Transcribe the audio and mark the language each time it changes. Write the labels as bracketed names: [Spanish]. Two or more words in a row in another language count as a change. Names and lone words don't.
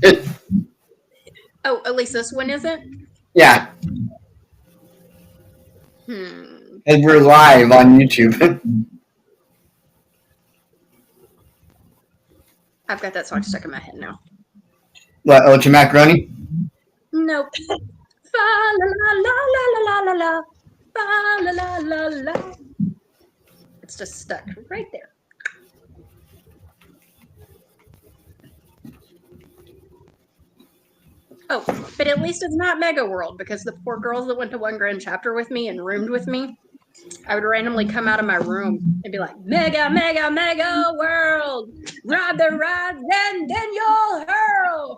[English] Oh, at least this one isn't? Yeah. And we're live on YouTube. I've got that song stuck in my head now. What, Ultra Macaroni? Nope. Fa la la la la la la la. Fa la la la la. It's just stuck right there. Oh, but at least it's not Mega World, because the poor girls that went to One Grand Chapter with me and roomed with me, I would randomly come out of my room and be like, Mega, Mega, Mega World, ride the ride, then you'll hurl.